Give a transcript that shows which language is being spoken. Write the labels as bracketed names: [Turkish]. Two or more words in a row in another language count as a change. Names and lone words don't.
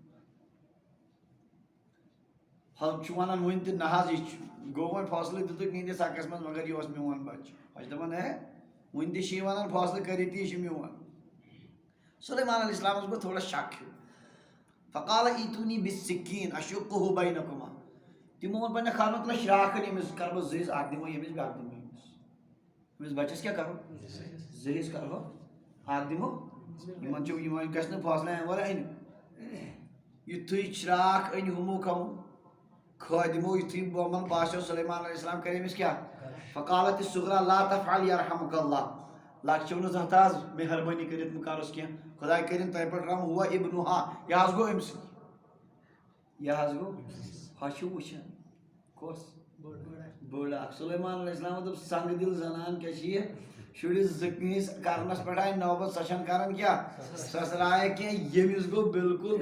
[Kashmiri] ہم ونان ون تہ نہ حظ یہ گو وۄنۍ فٲصلہٕ دِتُکھ میٲنِس حقس منٛز مگر یہِ اوس میون بچہِ بہٕ چھُس دپان ہے ون تہِ چھِ یہِ ونان فٲصلہٕ کٔرِتھ یہِ چھُ میون سلیمان علیہ السلامس گوٚو تھوڑا شک ہیوٗ [Arabic] فقال ایتونی بالسکین اشقه بینکما [Kashmiri] تمو ووٚن پننہِ خانہ تُل شراکھن ییٚمِس کرٕ بہٕ زٕ حصہٕ اکھ دِمو ییٚمِس بیٛاکھ دِمو ییٚمِس بچس کیٛاہ کرو زٕ حصہٕ کرہو اکھ دِمو یِمن چھُ یِمن گژھِ نہٕ فٲصلہٕ امہِ ورٲے أنِو یُتھُے چراکھ أنۍ ہُمو کھمو خٲدمو یُتھُے یِمن باسیو سلیمان علیہ السلام کرِ أمِس کیٛاہ [Arabic] فقالت الصغرا لا تفعل يرحمك الله [Kashmiri] لۄکچو نہٕ زانٛہہ تہٕ حظ مہربٲنی کٔرِتھ مہٕ کروس کینٛہہ خۄداے کٔرِنۍ تۄہہِ پٮ۪ٹھ رحم [Arabic] ہوا ابنها [Kashmiri] یہِ حظ گوٚو أمۍ سٕے یہِ حظ گوٚو ہۄ چھُ وٕچھان کۄس بٔڑ اکھ سلیمان علیہ السلام دوٚپ سنگ دِل زنان کیٛاہ چھِ یہِ شُرِس زٕ کٲنٛسہِ کرنس پٮ۪ٹھ آیہِ نوبت سۄ چھنہٕ کران کیٛاہ سۄ سرایہِ کینٛہہ ییٚمِس گوٚو بالکل